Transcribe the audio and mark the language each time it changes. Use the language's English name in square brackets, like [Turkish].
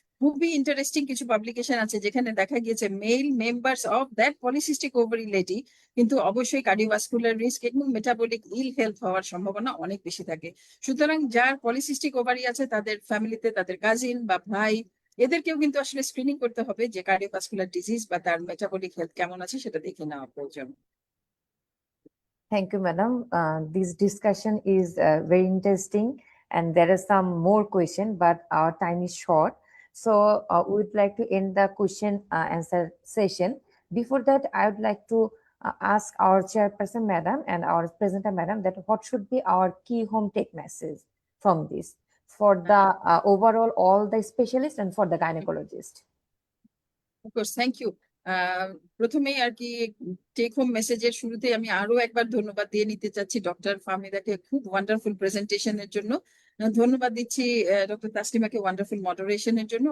[Bangla] খুবই ইন্টারেস্টিং কিছু পাবলিকেশন আছে যেখানে দেখা গিয়েছে mail members of that polycystic ovary lady কিন্তু অবশ্যই কার্ডিওভাস্কুলার রিস্ক এবং মেটাবলিক ইল হেলথ হওয়ার সম্ভাবনা অনেক বেশি থাকে। সুতরাং যার পলিসিস্টিক ওভারি আছে তাদের ফ্যামিলিতে তাদের কাজিন বা ভাই এদেরকেও কিন্তু আসলে স্ক্রিনিং করতে হবে যে কার্ডিওভাস্কুলার ডিজিজ বা তার মেটাবলিক হেলথ কেমন আছে সেটা দেখে নেওয়া প্রয়োজন। [English] Thank you, madam. This discussion is very interesting, and there are some more questions, but our time is short. So we would like to end the question answer session. Before that, I would like to ask our chairperson, madam, and our presenter, madam, that what should be our key home take message from this for the overall all the specialists and for the gynecologist. Of course, thank you. [Bangla] প্রথমেই আর কি take home মেসেজের শুরুতে আমি আরো একবার ধন্যবাদ দিয়ে নিতে চাচ্ছি ডক্টর ফাহমিদাকে খুব ওয়ান্ডারফুল প্রেজেন্টেশনের জন্য। ধন্যবাদ দিচ্ছি ডক্টর তাসলিমাকে ওয়ান্ডারফুল মডারেশনের জন্য।